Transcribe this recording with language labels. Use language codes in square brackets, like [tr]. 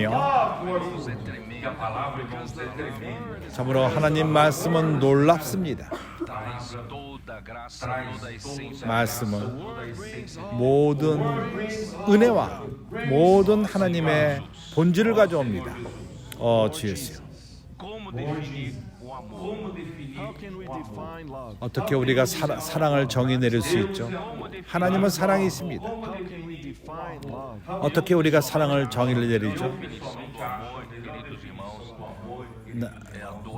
[pt] que a palavra, irmãos, é tremenda. [ko] 참으로 하나님 말씀은 놀랍습니다. [pt] A palavra graça, toda a essência. [ko] 말씀은 모든 은혜와 모든 하나님의 본질을 가져옵니다. 주 예수요. [pt] Como definir o amor? [en] How can we define love? [ko] 어떻게 우리가 사랑을 정의 내릴 수 있죠? 하나님은 사랑이 있습니다. [en] How can we define love? [ko] 어떻게 우리가 사랑을 정의를 내리죠? [pt] Definição do amor, queridos irmãos,